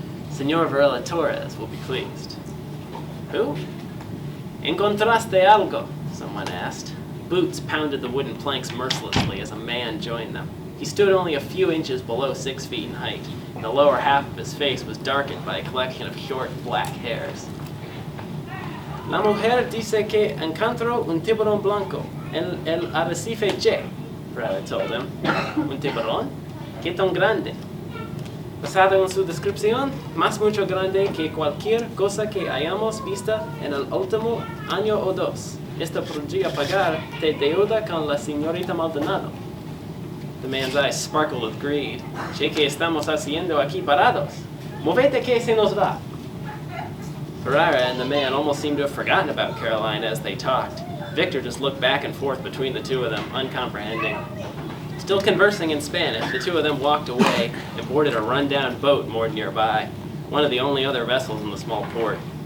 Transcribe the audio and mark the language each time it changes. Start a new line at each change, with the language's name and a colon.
English: Senor Varela Torres will be pleased. Who?
Spanish: Encontraste algo?
English: Someone asked. Boots pounded the wooden planks mercilessly as a man joined them. He stood only a few inches below 6 feet in height, and the lower half of his face was darkened by a collection of short, black hairs.
Spanish: La mujer dice que encontró un tiburón blanco en el arrecife Che, Pereira
English: told him.
Spanish: Un tiburón? ¿Qué tan grande? Basado en su descripción, más mucho grande que cualquier cosa que hayamos visto en el último año o dos. Esta podría pagar de deuda con la señorita Maldonado.
English: The man's eyes sparkled with greed.
Spanish: ¿Qué estamos haciendo aquí parados? Movete que se nos va.
English: Pereira and the man almost seemed to have forgotten about Carolina as they talked. Victor just looked back and forth between the two of them, uncomprehending. Still conversing in Spanish, the two of them walked away and boarded a rundown boat moored nearby, one of the only other vessels in the small port.